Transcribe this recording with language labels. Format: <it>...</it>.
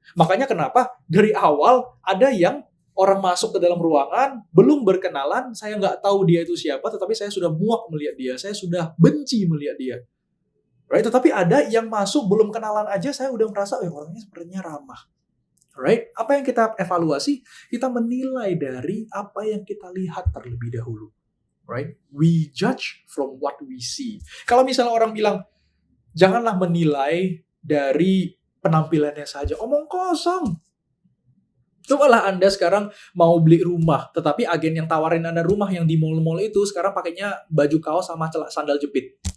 <id>Makanya kenapa dari awal ada yang orang masuk ke dalam ruangan, belum berkenalan, saya nggak tahu dia itu siapa, tetapi saya sudah muak melihat dia, saya sudah benci melihat dia. Right? Tetapi ada yang masuk, belum kenalan aja, saya udah merasa, orangnya sepertinya ramah. Right? Apa yang kita evaluasi? Kita menilai dari apa yang kita lihat terlebih dahulu.</id> <en>Right? We judge from what we see.</en> <id>Kalau misalnya orang bilang, janganlah menilai dari penampilannya saja. Omong kosong. Cobalah Anda sekarang mau beli rumah, tetapi agen yang tawarin Anda rumah yang di mall-mall itu sekarang pakainya baju kaos sama sandal jepit.</id>